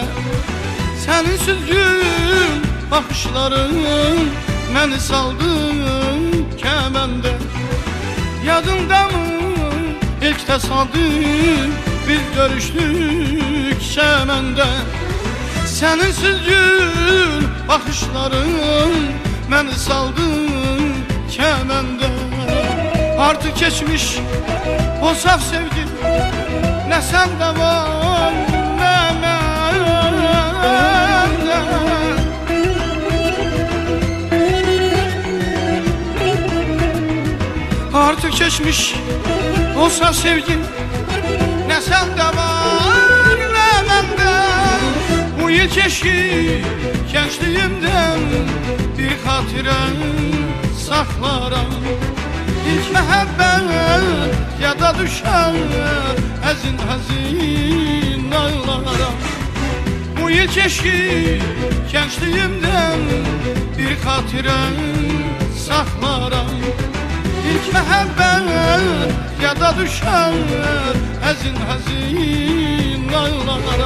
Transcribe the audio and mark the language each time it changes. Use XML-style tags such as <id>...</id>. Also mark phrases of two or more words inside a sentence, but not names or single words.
<az>Sənin süzgün baxışların məni saldı kəməndə.</az> <tr>Yadımda mı ilk tesadüf biz görüştük çəməndə.</tr> <az>Sənin süzgün baxışların məni saldı kəməndə.</az> <tr>Artık geçmiş o saf sevgi, ne sende var ne bende. Artık geçmiş o saf sevgi, ne sende var ne bende. Bu yıl keşke gençliğimden bir hatıra saklarım.</tr> <az>İlk məhəbbət yada düşər həzin ağlara.</az> <tr>Bu yıl keşke gençliğimden bir xatirə saxlaram.</tr> <az>İlk məhəbbət yada düşər həzin ağlara.</az>